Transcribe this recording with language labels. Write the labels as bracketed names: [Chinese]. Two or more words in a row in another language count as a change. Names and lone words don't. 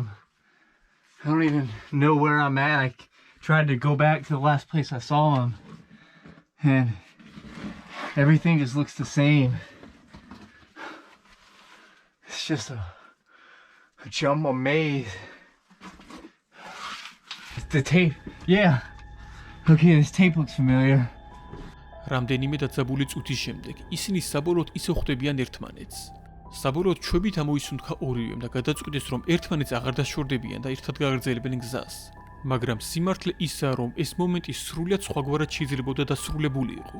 [English] I don't even know where I'm at. I tried to go back to the last place I saw him, and everything just looks the same. It's just a jumbo maze. The tape, yeah. Okay, this tape looks familiar. [Georgian] რამდენიმე დაძაბული წუთის შემდეგ ისინი საბოლოოდ ისე ხვდებიან ერთმანეთს. საბოლოოდ ჩვევით ამოისუნთქა ორივემ და გადაწყვიტეს, რომ ერთმანეთს აღარ დაშორდებიან და ერთად გააგრძელებენ გზას. მაგრამ სიმართლე ისაა, რომ ეს მომენტი სრულიად სხვაგვარად შეიძლებოდა დასრულებული იყო.